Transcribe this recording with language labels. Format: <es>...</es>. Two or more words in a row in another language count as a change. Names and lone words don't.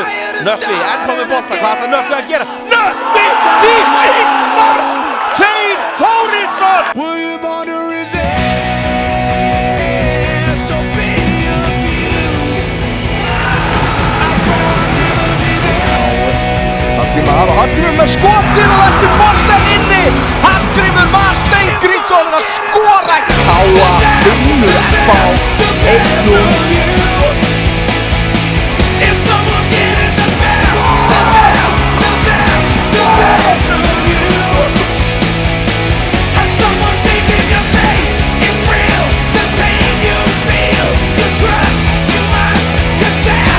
<is>Nökkvi, ennþá með bolta, hvað ætlar Nökkvi að gera? Nökkvi, víking, mark, Þeyr Þórisson!</is> <en>Were you born to resist or be abused? I swear I'll never give in.</en> <is>Hallgrímur með skotið og eftir boltan inni. Hallgrímur Mar Steingrímsson að skora. KA vinnur FH 1-0.</is> <en>Is someone getting the best, the best, the best, the best of you? Has someone taken your faith? It's real, the pain you feel, you trust, you must confess.</en>